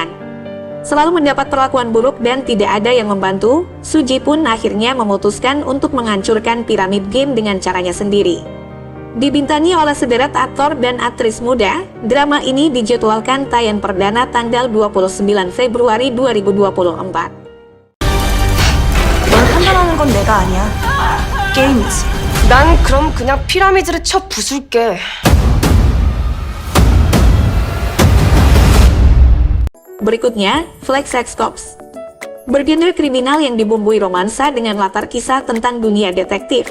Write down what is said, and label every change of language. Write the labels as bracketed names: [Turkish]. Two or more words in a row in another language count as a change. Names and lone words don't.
[Indonesian] Selalu mendapat perlakuan buruk dan tidak ada yang membantu, Suji pun akhirnya memutuskan untuk menghancurkan Pyramid Game dengan caranya sendiri. Dibintangi oleh sederet aktor dan aktris muda, drama ini dijadwalkan tayang perdana tanggal 29 Februari 2024. [Korean] 널 판단하는 건 내가 아니야. 게임이지. 난 그럼 그냥 피라미드를 쳐 부술게. [Indonesian] Berikutnya, Flag Sex Cops. Bergenre kriminal yang dibumbui romansa dengan latar kisah tentang dunia detektif.